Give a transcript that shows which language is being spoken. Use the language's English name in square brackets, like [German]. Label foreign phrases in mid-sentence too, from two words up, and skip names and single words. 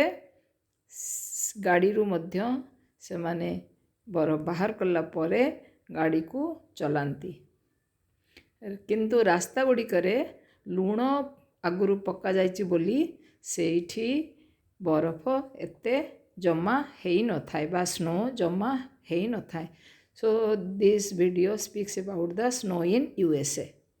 [Odia] ଗାଡ଼ିରୁ ମଧ୍ୟ ସେମାନେ ବରଫ ବାହାର କଲା ପରେ ଗାଡ଼ିକୁ ଚଲାନ୍ତି। କିନ୍ତୁ ରାସ୍ତା ଗୁଡ଼ିକରେ ଲୁଣ ଆଗରୁ ପକାଯାଇଛି ବୋଲି ସେଇଠି ବରଫ ଏତେ ଜମା ହେଇନଥାଏ ବା ସ୍ନୋ ଜମା ହେଇନଥାଏ। [English] So this video speaks about the snow in USA.